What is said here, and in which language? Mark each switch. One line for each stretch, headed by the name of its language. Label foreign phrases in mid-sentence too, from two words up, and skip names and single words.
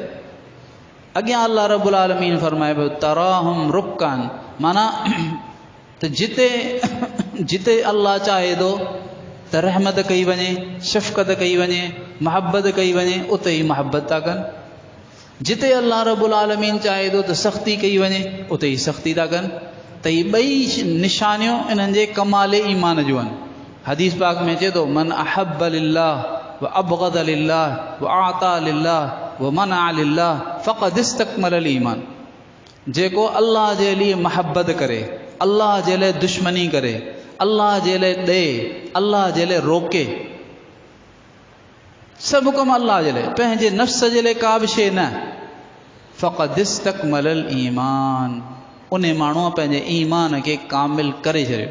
Sindhi: अॻियां अल्लाह
Arabic: رب العالمين
Sindhi: फरमाए पियो
Arabic: تراهم ركعا,
Sindhi: माना त जिते अल्लाह चाहे थो त रहमत कई वञे, शफ़क़त कई वञे, महबत कई वञे, उते ई महबत था कनि। जिते अल्लाह
Arabic: رب العالمين
Sindhi: चाहे थो त सख़्ती कई वञे, उते ई सख़्ती था कनि। त इहे ॿई निशानियूं इन्हनि जे कमाले ईमान जूं आहिनि। हदीस पाक में चए थो
Arabic: من أحب لله و أبغض لله و أعطى لله و منع لله فقد استكمل إيمان,
Sindhi: जेको अल्लाह जे लिए महबत करे, अल्लाह जे लाइ दुश्मनी करे, अल्लाह जे लाइ ॾे, अल्लाह जे लाइ रोके, सभु कम अल्लाह जे लाइ, पंहिंजे नफ़्स जे लाइ का बि शइ न,
Arabic: فقد استكمل إيمان,
Sindhi: उन माण्हूअ पंहिंजे ईमान खे कामिल करे छॾियो।